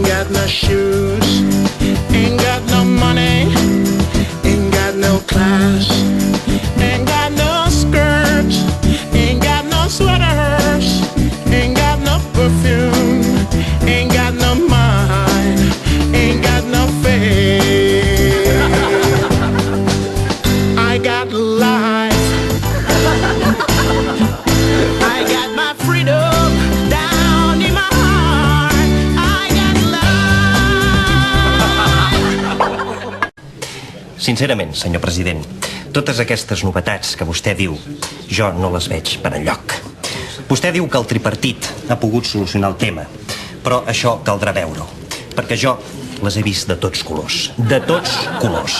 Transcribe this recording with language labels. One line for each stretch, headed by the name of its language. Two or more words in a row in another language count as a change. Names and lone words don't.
English: no shoes, ain't got no money, ain't got no class, ain't got no skirts, ain't got no sweaters, ain't got no perfume, ain't got no mind, ain't got no faith. I got life, I got my freedom down in my heart, I got life.
Catalan: Sincerament, senyor president, totes aquestes novetats que vostè diu, jo no les veig per enlloc. Vostè diu que el tripartit ha pogut solucionar el tema, però això caldrà veure-ho, perquè jo les he vist de tots colors. De tots colors.